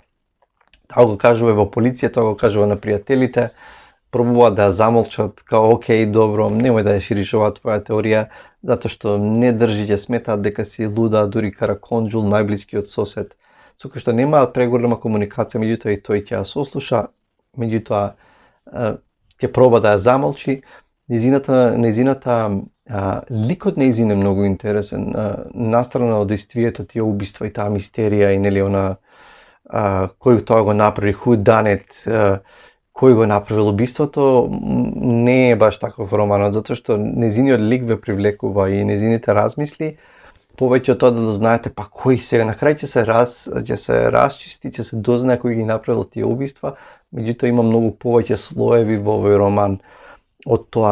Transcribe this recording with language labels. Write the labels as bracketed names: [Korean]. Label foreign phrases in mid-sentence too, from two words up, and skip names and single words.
[Macedonian] Тоа го кажува во полиција, тоа го кажува на пријателите, пробува да ја замолчат, као окей, добро, немој да ја шириш оваа твоја теорија, затоа што не држи, ќе сметаат дека си луда, дури Караконџул, најблискиот сосед, со кој што немаат преголема комуникација, меѓутоа и тој ќе ја сослуша, меѓутоа ќе проба да ја замолчи. Ликот нејзин е многу интересен, настрана од действието, тие убиства и таа мистерија и она кој тоа го направи, [English] who done it, [Macedonian] кој го направил убиството, не е баш таков романот, затоа што нејзиниот лик ве привлекува и нејзините размисли, повеќе од тоа да дознаете па кој сега на крај ќе се расчисти, ќе се дознае кој ги направил тие убиства, меѓутоа има многу повеќе слоеви во овој роман од тоа.